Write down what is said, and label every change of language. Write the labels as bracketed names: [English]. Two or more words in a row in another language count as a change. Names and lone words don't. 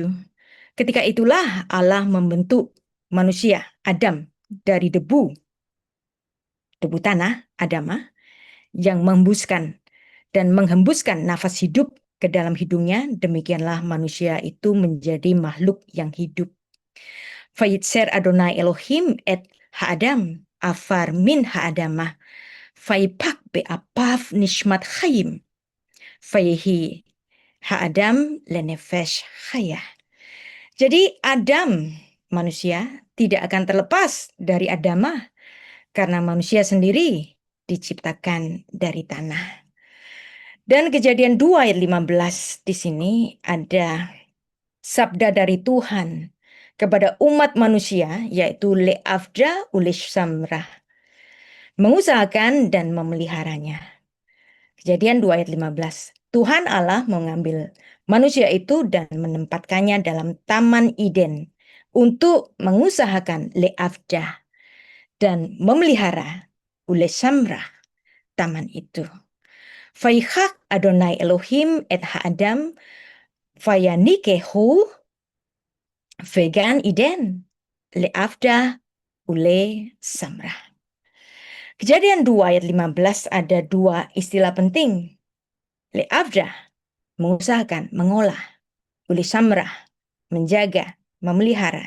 [Indonesian] Ketika itulah Allah membentuk manusia, Adam, dari debu tanah, Adamah, yang menghembuskan nafas hidup ke dalam hidungnya, demikianlah manusia itu menjadi makhluk yang hidup. [Hebrew] ויצר אדוני אלהים את האדם, עפר מן האדמה, ויפח באפיו נשמת חיים, ויהי האדם לנפש חיה. [Indonesian] Jadi Adam, manusia, tidak akan terlepas dari Adamah karena manusia sendiri diciptakan dari tanah. Dan Kejadian 2 ayat 15 di sini ada sabda dari Tuhan kepada umat manusia, yaitu [Hebrew] לעבדה ולשמרה, [Indonesian] mengusahakan dan memeliharanya. Kejadian 2 ayat 15. Tuhan Allah mengambil manusia itu dan menempatkannya dalam Taman Eden untuk mengusahakan le'afdah dan memelihara ulish-samrah taman itu. [Hebrew] ויקח אדוני אלהים את האדם וינחהו בגן עדן לעבדה ולשמרה. [Indonesian] Kejadian 2 ayat 15 ada dua istilah penting. Le'afdah, mengusahakan, mengolah. [Hebrew] ולשמרה, [Indonesian] menjaga, memelihara.